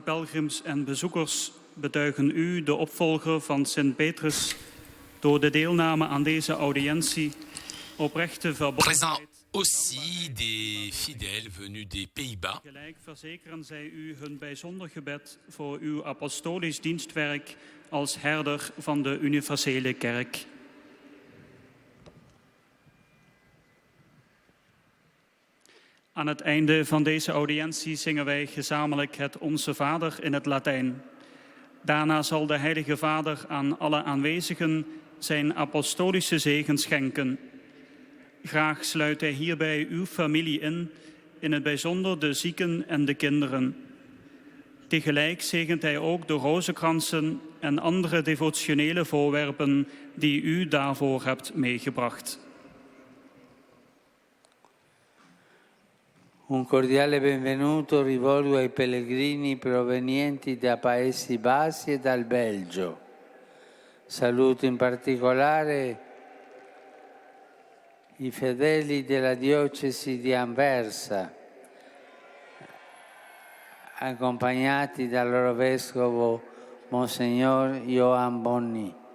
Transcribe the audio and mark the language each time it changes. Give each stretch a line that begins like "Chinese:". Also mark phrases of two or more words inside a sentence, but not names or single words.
Dutch: pelgrims en bezoekers betuigen u, de opvolger van Sint Petrus, door de deelname aan deze audiëntie oprechte verbondenheid.
French: Aussi des fidèles venus des Pays-Bas.
Dutch: Tegelijk verzekeren zij u hun bijzonder gebed voor uw apostolisch dienstwerk als herder van de universele kerk. Aan het einde van deze audiëntie zingen wij gezamenlijk het Onze Vader in het Latijn. Daarna zal de Heilige Vader aan alle aanwezigen zijn apostolische zegen schenken. Graag sluit hij hierbij uw familie in het bijzonder de zieken en de kinderen. Tegelijk zegent hij ook de rozenkransen en andere devotionele voorwerpen die u daarvoor hebt meegebracht.
Italian: Un cordiale benvenuto rivolgo ai pellegrini provenienti da Paesi Bassi e dal Belgio. Saluto in particolare i fedeli della diocesi di Anversa, accompagnati dal loro vescovo Monsignor Johan Bonni.